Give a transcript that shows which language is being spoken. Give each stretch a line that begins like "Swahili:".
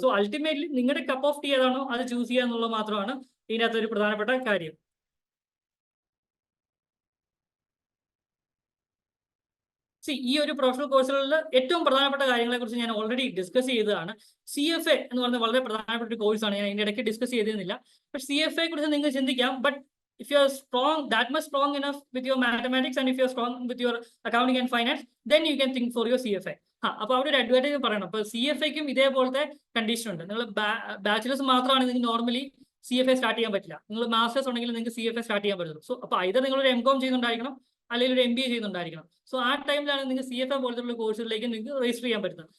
Malayalam: So ultimately നിങ്ങളുടെ cup of tea ഏതാണോ അത് ചൂസ് ചെയ്യുക എന്നുള്ളത് മാത്രമാണ് ഇതിനകത്ത് ഒരു പ്രധാനപ്പെട്ട കാര്യം. ഈ ഒരു പ്രൊഫഷണൽ കോഴ്സുകളിൽ ഏറ്റവും പ്രധാനപ്പെട്ട കാര്യങ്ങളെ കുറിച്ച് ഞാൻ ഓൾറെഡി ഡിസ്കസ് ചെയ്തതാണ്. CFA എന്ന് പറയുന്നത് വളരെ പ്രധാനപ്പെട്ട ഒരു കോഴ്സാണ്. ഞാൻ ഇതിന്റെ ഇടയ്ക്ക് ഡിസ്കസ് ചെയ്തിരുന്നില്ല. പക്ഷേ CFA കുറിച്ച് നിങ്ങൾക്ക് ചിന്തിക്കാം.
English: But if you are strong, that much strong enough with your mathematics and if you are strong with your accounting and finance, then you can think for your CFA.
Malayalam: അപ്പോൾ അവിടെ ഒരു advantage പറയണം. അപ്പോൾ CFAക്കും ഇതേപോലത്തെ condition ഉണ്ട്. നിങ്ങൾ bachelors മാത്രമാണ് നിങ്ങൾക്ക് നോർമലി CFA സ്റ്റാർട്ട് ചെയ്യാൻ പറ്റില്ല. നിങ്ങൾ മാസ്റ്റേഴ്സ് ഉണ്ടെങ്കിൽ നിങ്ങൾക്ക് CFA സ്റ്റാർട്ട് ചെയ്യാൻ പറ്റുള്ളൂ. സോ അപ്പോൾ either നിങ്ങൾ ഒരു MCOM ചെയ്യുന്നുണ്ടായിരിക്കണം അല്ലെങ്കിൽ ഒരു MBA ചെയ്യുന്നുണ്ടായിരിക്കണം. സോ ആ ടൈമിലാണ് നിങ്ങൾക്ക് CFA പോലത്തുള്ള കോഴ്സുകളിലേക്ക് നിങ്ങൾക്ക് രജിസ്റ്റർ ചെയ്യാൻ പറ്റുന്നത്.